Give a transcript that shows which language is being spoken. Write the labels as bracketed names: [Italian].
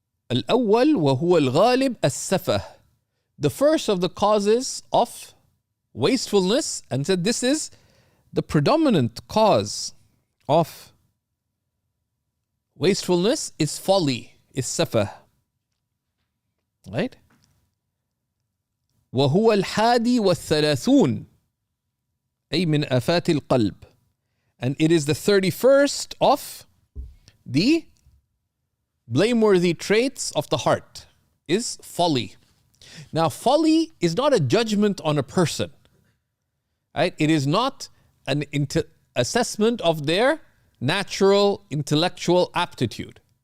[Arabic] الأول وهو الغالب السفه. [English] The first of the causes of wastefulness, and said this is the predominant cause of wastefulness, is folly, is safah. Right? [Arabic] وهو الحادي والثلاثون أي من آفات القلب. [English] And it is the 31st of the blameworthy traits of the heart, is folly. Now, folly is not a judgment on a person. Right? It is not an assessment of their natural intellectual aptitude.